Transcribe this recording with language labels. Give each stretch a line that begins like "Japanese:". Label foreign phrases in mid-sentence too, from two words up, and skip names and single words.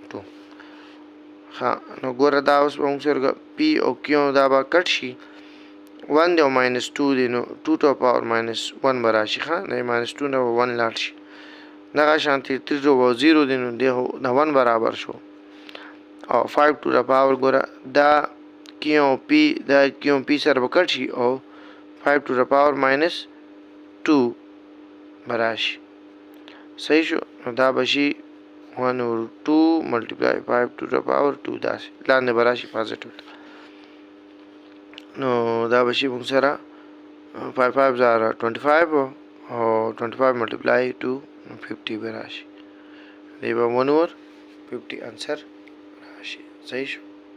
Pashto: نو ګوره دا اوس به موږ سره p او q دا به کټ شي 1 دی او ماینس 2 دی نو 2
English: to the power
Pashto: ماینس 1 به راشي دا ماینس 2 نه 1 لاړ شي دغه شانتي 3
English: to the power
Pashto: 0 دی نو دا 1 برابر شو او 5
English: to the power
Pashto: ګوره دا q او p دا q او p سره به کټ شي او 5
English: to the power minus
Pashto: 2 براشي صحیح شو نو دا به شي 1
English: over 2 multiply 5 to the power
Pashto: 2 داسې لاندې براشي پازیټیو نو دا به شي موږ سره 5 5 زاره 25 او 25 multiply 2 50 براشي دی به 1 over 50 آنسر راشي صحیح شو